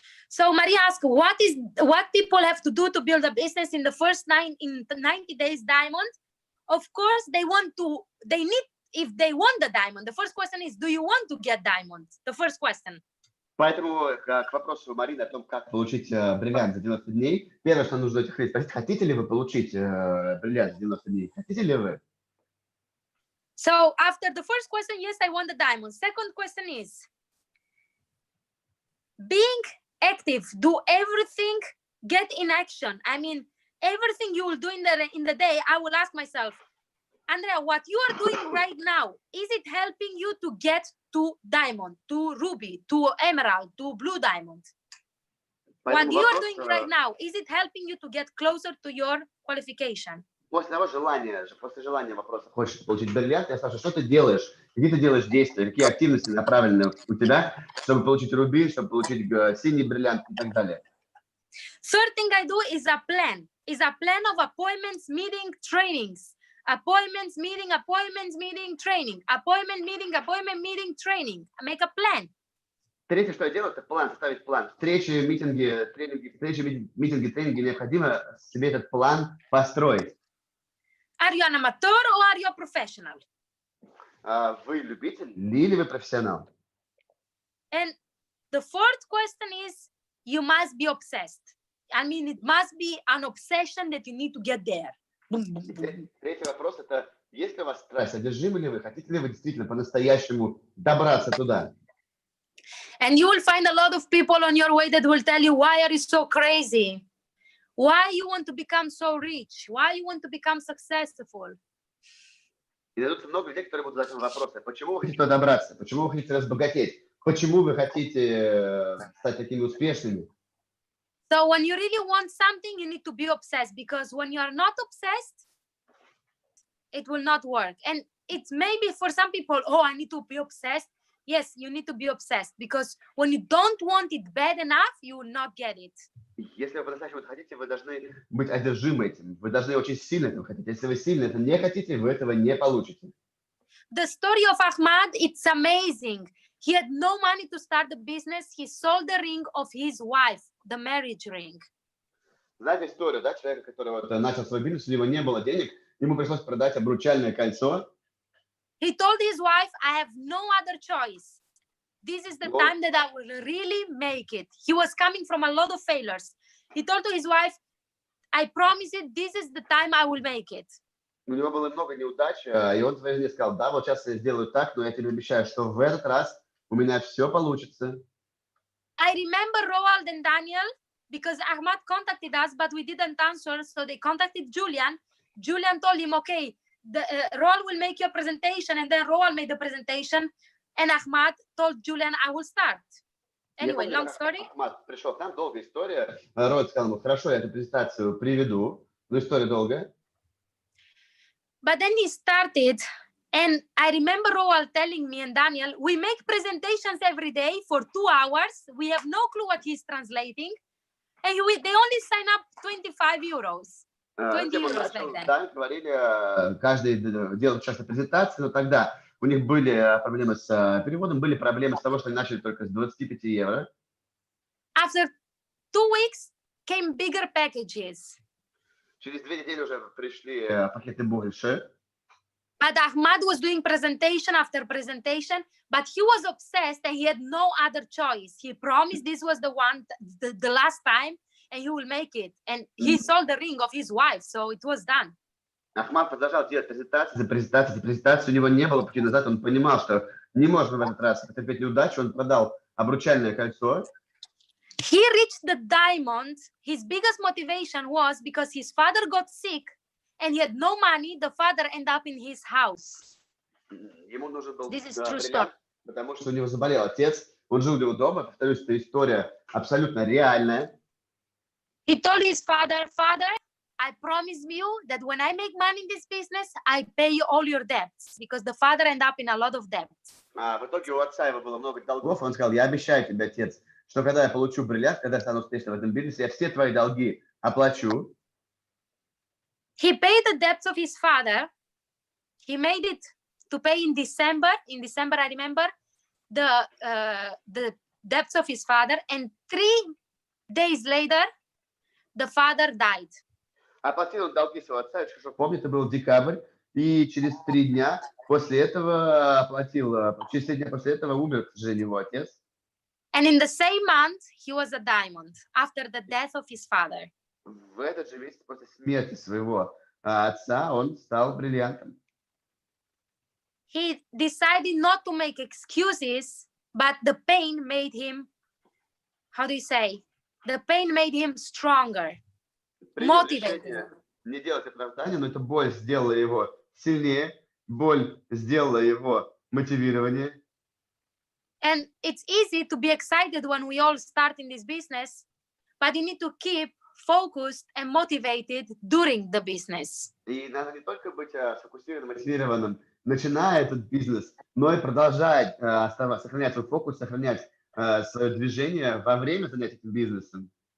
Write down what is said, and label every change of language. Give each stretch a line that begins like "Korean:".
English: So Maria asked, what people have to do to build a business in the first 90 days diamond? Of course, they need, if they want the diamond. The first question is, do you want to get diamond? The first question.
Russian: Поэтому к вопросу Марины о том, как получить бриллиант за 90 дней, первое, что нужно этих людей спросить, хотите ли вы получить бриллиант за 90 дней? Хотите ли вы?
English: So after the first question, yes, I want the diamond. Second question is, being active, do everything, get in action. I mean, everything you will do in the day, I will ask myself, Andrea, what you are doing right now, is it helping you to get to diamond, to ruby, to emerald, to blue diamond? What you are doing right now, is it helping you to get closer to your qualification?
Russian: После желания вопроса, хочешь получить бриллиант, я спрашиваю, что ты делаешь, какие ты делаешь действия, какие активности направлены у тебя, чтобы получить рубин, чтобы получить синий бриллиант и так далее.
English: Third thing I do is a plan of appointments, meeting, trainings. Appointments, meeting, training. Appointment, meeting, training. Make a plan.
Russian: Третье, что я делаю, это план, составить план. Встречи, митинги, тренинги, необходимо себе этот план построить.
English: Are you an amateur or are you a professional?
Russian: Вы любитель или вы профессионал?
English: And the fourth question is, you must be obsessed. I mean, it must be an obsession that you need to get there.
Russian: Третий вопрос – это, есть ли у вас страсть, одержимы ли вы, хотите ли вы действительно по-настоящему добраться туда?
English: And you will find a lot of people on your way that will tell you, why are you so crazy? Why you want to become so rich? Why you want to become successful?
Russian: И найдутся много людей, которые будут задать вопросы. Почему вы хотите туда добраться? Почему вы хотите разбогатеть? Почему вы хотите стать такими успешными?
English: So when you really want something, you need to be obsessed, because when you are not obsessed, it will not work. And it's maybe for some people, oh, I need to be obsessed. Yes, you need to be obsessed, because when you don't want it bad enough, you will not get it.
Russian: Если вы по-настоящему хотите, вы должны быть одержимы этим. Вы должны очень сильно этого хотеть. Если вы сильно это не хотите, вы этого не получите.
English: The story of Ahmad, it's amazing. He had no money to start the business. He sold the ring of his wife, the marriage ring.
Russian: Знаете историю, да, человека, который вот начал свой бизнес, у него не было денег, ему пришлось продать обручальное кольцо.
English: He told his wife, I have no other choice. This is the time that I will really make it. He was coming from a lot of failures. He told to his wife, I promise you, this is the time I will make it.
Russian: У него было много неудач, и он своей жене сказал, да, вот сейчас я сделаю так, но я тебе обещаю, что в этот раз у меня все получится.
English: I remember Roald and Daniel, because Ahmad contacted us, but we didn't answer, so they contacted Julian. Julian told him, okay, Roald will make your presentation, and then Roald made the presentation, and Ahmad told Julian, I will start. Anyway, long story.
Russian: Ahmad пришел к нам, долгая история. Роald сказал ему, хорошо, я эту презентацию приведу, но история долгая.
English: But then he started, and I remember Roald telling me and Daniel, we make presentations every day for 2 hours. We have no clue what he's translating, and they only sign up 25 euros. 20 euros like that.
Russian: Да, говорили, каждый делал часто презентации, но тогда у них были проблемы с переводом, были проблемы с того, что они начали только с 25 евро.
English: After 2 weeks came bigger packages.
Russian: Через 2 недели уже пришли пакеты больше.
English: But Ahmad was doing presentation after presentation, but he was obsessed and he had no other choice. He promised this was the last time, and he will make it. And he sold the ring of his wife, so it was done.
Russian: Ахмад продолжал делать презентации за презентацией. У него не было пути назад. Он понимал, что не можно в этот раз потерпеть неудачу. Он продал обручальное кольцо.
English: he reached the diamond. His biggest motivation was because his father got sick and he had no money. The father ended up in his house.
Russian: Ему нужен был
English: This is true
Russian: бриллиант,
English: story.
Russian: потому что у него заболел отец. Он жил у него дома. Повторюсь, эта история абсолютно реальная.
English: He told his father, "Father, I promise you that when I make money in this business, I pay you all your debts," because the father ended up in a lot of debt.
Russian: В итоге у отца его было много долгов. Он сказал: я обещаю тебе, отец, что когда я получу бриллиант, когда я стану успешным в этом бизнесе, я все твои долги оплачу.
English: He paid the debts of his father. He made it to pay in December. In December, I remember the debts of his father, and 3 days later, the father died.
Russian: Оплатил он долги своего отца, я хорошо помню, это был декабрь, и через 3 дня после этого через 3 дня после этого умер, к сожалению, его отец.
English: And in the same month, he was a diamond after the death of his father.
Russian: В этот же месяц после смерти своего отца он стал бриллиантом.
English: He decided not to make excuses, but the pain made him, how do you say? The pain made him stronger, motivated.
Russian: Не делать оправдания, но эта боль сделала его сильнее, боль сделала его мотивирование.
English: And it's easy to be excited when we all start in this business, but you need to keep focused and motivated during the business.
Russian: И надо не только быть сфокусированным, мотивированным, начиная этот бизнес, но и продолжать сохранять свой фокус, сохранять свое движение во время занятий этим бизнесом.